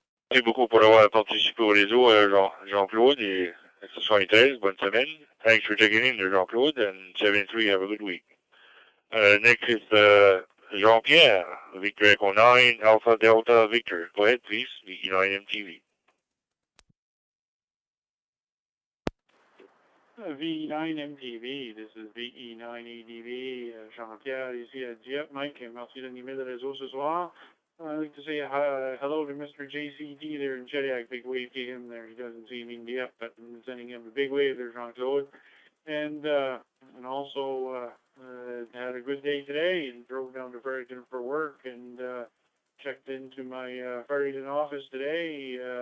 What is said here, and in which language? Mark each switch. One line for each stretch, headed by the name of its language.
French: Merci beaucoup pour avoir participé au réseau, Jean-Claude, et 73, bonne semaine.
English: Thanks for checking in, Jean-Claude, and 7-3, have a good week. Next is Jean-Pierre, Victor Echo 9, Alpha Delta Victor. Go ahead, please, VE9 MTV. VE9 MTV, this is VE9 ADV, Jean-Pierre
French: ici à Dieppe. Mike, merci d'animer le réseau ce soir.
English: I'd like to say hello to Mr. JCD there in Chediac. Big wave to him there. He doesn't see me in Dieppe, but I'm sending him a big wave there, Jean-Claude. And also had a good day today and drove down to Fredericton for work and checked into my Fredericton office today.